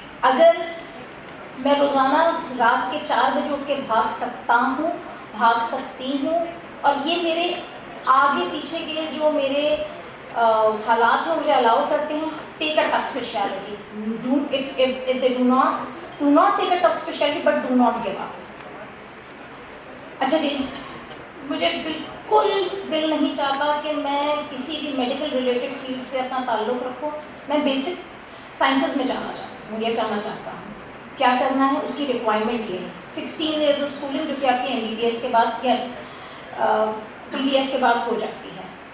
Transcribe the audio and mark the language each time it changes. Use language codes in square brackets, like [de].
[ur] اگر میں روزانہ رات کے 4 بجے اٹھ کے بھاگ سکتا ہوں, بھاگ سکتی ہوں, اور یہ میرے آگے پیچھے کے جو میرے حالات ہیں مجھے الاؤ کرتے ہیں, [en] Take a tough specialty. If they do not take a tough specialty, but do not give up. [ur] اچھا جی, مجھے بالکل دل نہیں چاہتا کہ میں کسی بھی میڈیکل ریلیٹڈ فیلڈ سے اپنا تعلق رکھوں. میں بیسک سائنسز میں جانا چاہتی ہوں, یا جانا چاہتا ہوں. کیا کرنا ہے, اس کی ریکوائرمنٹ یہ ہے 16 ایئرز آف اسکولنگ, جو کہ آپ کی MBBS کے بعد یا PDS کے بعد ہو جاتی ہے.